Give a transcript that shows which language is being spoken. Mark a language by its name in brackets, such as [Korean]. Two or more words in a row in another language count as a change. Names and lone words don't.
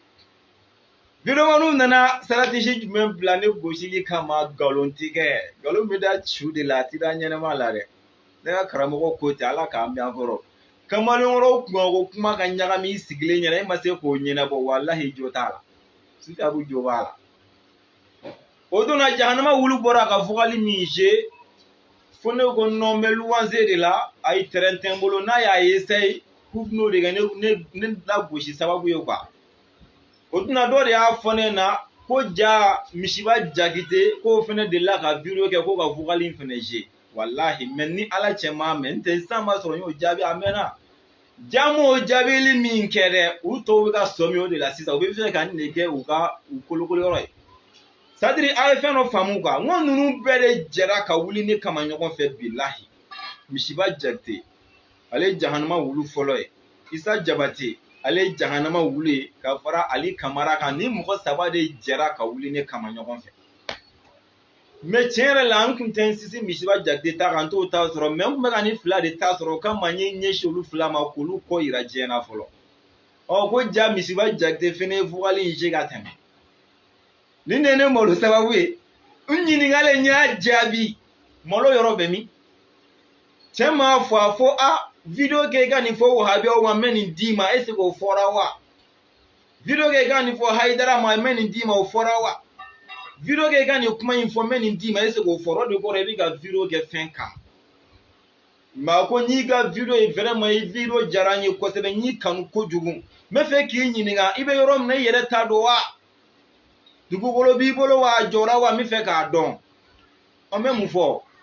[Bambara] Videomanu nana stratégie jumɛn bila ne gosili kama galon tigɛ galon bɛ da ciw de la a tɛ da ɲɛnɛma la dɛ. Ne ka karamɔgɔ ko ten Ala k'an mɛn an kɔrɔ kamalenkɔrɔ kunko kuma ka ɲagami i sigilen ɲɛna e ma se k'o ɲɛnabɔ walahi jo t'a la sutabu jo b'a la. O donna jahanama wulu bɔra ka fɔgali min je fo ne ko [French] non mais louange [Bambara] de la a ye terrain tɛ n bolo n'a y'a essaye k'u bɛn'o de kɛ ne lagosi sababu ye quoi. O tuma dɔ de y'a fɔ ne na ko ja misiba jakite k'o fana delila ka video kɛ ko ka vocal in fana je wallahi mais ni Ala cɛ m'a mɛn n tɛ sisan b'a sɔrɔ n y'o jaabi a mɛnna. Ja m'o jaabili min kɛ dɛ u tɔw bɛ ka sɔmi o de la sisan u bɛ fɛ ka nin de kɛ u kolokolo yɔrɔ ye. [French] C'est à dire [Bambara] a ye fɛn dɔ faamu quoi n ko ninnu bɛɛ de jɛra ka wuli ne kama ɲɔgɔn fɛ bilahi. Misiba jakite ale ye jahanama wulu fɔlɔ ye. Isa Jabate ale ye jahanama wulu ye ka fara Ali Kamara kan ni mɔgɔ saba de jɛra ka wuli ne kama ɲɔgɔn fɛ. Mais tiɲɛ yɛrɛ la n tun tɛ n sinsin Misiba Jakite ta kan n t'o ta sɔrɔ mais n tun bɛ ka nin fila de ta sɔrɔ o kama n ye ɲɛsin olu fila ma k'olu kɔ yira diɲɛ na fɔlɔ. Ko ja Misiba Jakite fana ye vocal in je ka tɛmɛ. Nin de ye ne malo sababu ye n ɲininkalen n y'a jaabi malo yɔrɔ bɛ min. Cɛ m'a fɔ a fɔ video kɛ i ka nin fɔ wahabiyaw ma n bɛ nin d'i ma [French] est ce que [Bambara] o fɔra wa. Video kɛ i ka nin fɔ Hayidara ma n bɛ nin d'i ma o fɔra wa. Video kɛ i ka nin kuma in fɔ n bɛ nin d'i ma [French] est ce que [Bambara] o fɔra o de kɔrɔ i bɛ ka video kɛ fɛn kan. Mais ko n'i ka video ye vraiment i video diyara n ye kosɛbɛ n y'i kanu kojugu n bɛ fɛ k'i ɲininka i bɛ yɔrɔ min na i yɛrɛ t'a dɔn wa. Dugukolo b'i bolo wa a jɔra wa n bɛ fɛ k'a dɔn. An bɛ mun fɔ.